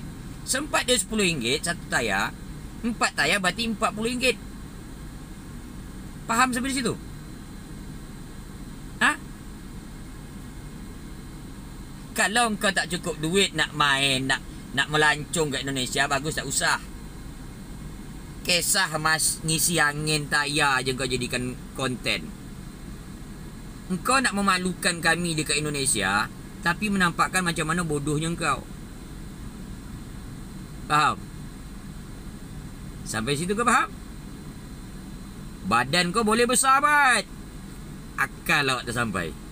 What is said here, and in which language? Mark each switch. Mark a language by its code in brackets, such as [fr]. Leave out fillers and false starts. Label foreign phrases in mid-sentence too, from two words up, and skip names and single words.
[ms] Sempat dia RM10 satu tayar, 4 tayar berarti RM40. Faham sampai di situ? Ha? Kalau kau tak cukup duit nak main, nak melancong kat Indonesia, bagus tak usah. Kisah mas ngisi angin tayar je kau jadikan konten. Engkau nak memalukan kami dekat Indonesia, tapi menampakkan macam mana bodohnya engkau. Faham? Sampai situ kau faham? Badan kau boleh besar bat, akal awak tak sampai.